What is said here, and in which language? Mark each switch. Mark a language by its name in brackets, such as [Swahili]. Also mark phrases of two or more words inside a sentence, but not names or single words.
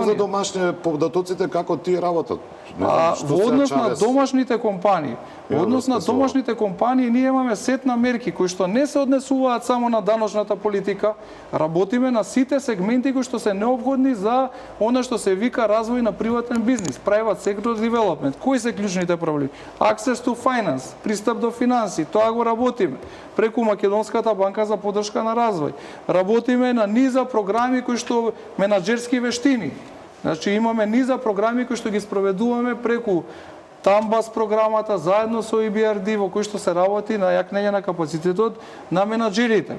[Macedonian] За домашни податоците како тие работат. Во однос на домашните компании, ние имаме сет на мерки кои што не се однесуваат само на даночната политика, работиме на сите сегменти кои што се неопходни за она што се вика развој на приватен бизнис, [English] private sector development. [Macedonian] Кои се клучните проблеми? [English] Access to finance, [Macedonian] пристап до финанси, тоа го работиме преку Македонската банка за поддршка на развој. Работиме на низа програми кои што менаџерски вештини. Значи имаме низа програми кои што ги спроведуваме преку Тамбас програмата заедно со EBRD во кој што се работи на јакнење на капацитетот на менаџерите.